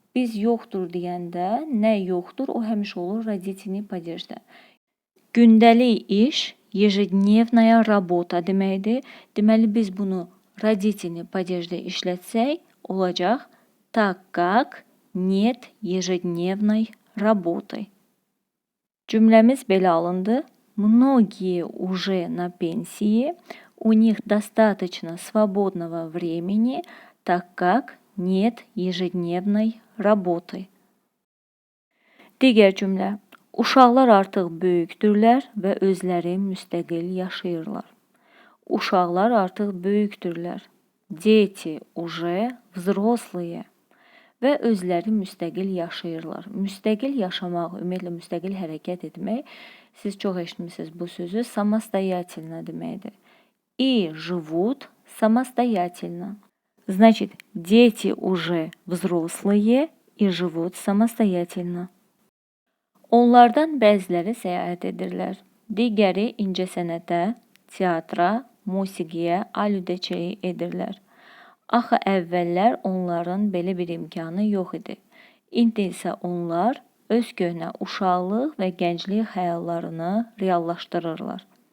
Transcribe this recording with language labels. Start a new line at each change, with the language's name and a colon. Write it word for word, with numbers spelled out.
Azerbaijani: Biz yoxdur deyəndə nə yoxdur, o həmişə olur родительный падежdə. Gündəlik iş,
Russian: ежедневная работа
Azerbaijani: deməkdir. Deməli, biz bunu родительный падежdə işlətsək, olacaq
Russian: так как нет ежедневной работы.
Azerbaijani: Cümləmiz belə alındı.
Russian: Многие уже на пенсии, у них достаточно свободного времени, так как нет ежедневной работы.
Azerbaijani: Digər cümlə. Uşaqlar artıq böyükdürlər və özləri müstəqil yaşayırlar. Uşaqlar artıq böyükdürlər.
Russian: Дети уже взрослые
Azerbaijani: və özləri müstəqil yaşayırlar. Müstəqil yaşamaq, ümumiyyətlə müstəqil hərəkət etmək, siz çox eşitmisiniz bu sözü,
Russian: самостоятельно
Azerbaijani: deməkdir.
Russian: И живут самостоятельно. Значит, дети уже взрослые и живут самостоятельно.
Azerbaijani: Onlardan bəziləri səyahət edirlər. Digəri incəsənətə, teatra, musiqiyə alüdəçilik edirlər. Axı əvvəllər onların belə bir imkanı yox idi. İndi isə onlar öz köhnə uşaqlıq və gənclik xəyallarını reallaşdırırlar.